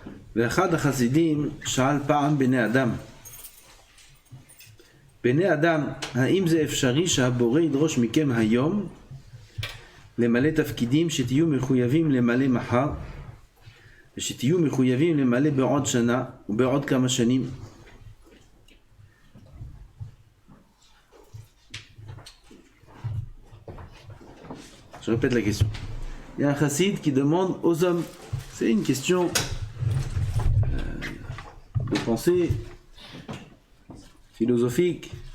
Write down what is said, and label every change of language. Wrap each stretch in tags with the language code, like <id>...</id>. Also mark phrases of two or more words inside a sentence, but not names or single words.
<he>ואחד החסידים שאל פעם בני אדם, בני אדם, האם זה אפשרי שהבורא ידרוש מכם היום למלא תפקידים שתהיו מחויבים למלא מחר ושתהיו מחויבים למלא בעוד שנה ובעוד כמה שנים?</he> <fr>Je répète la question. Il y a un chassid qui demande aux hommes, c'est une question de pensée philosophique.</fr>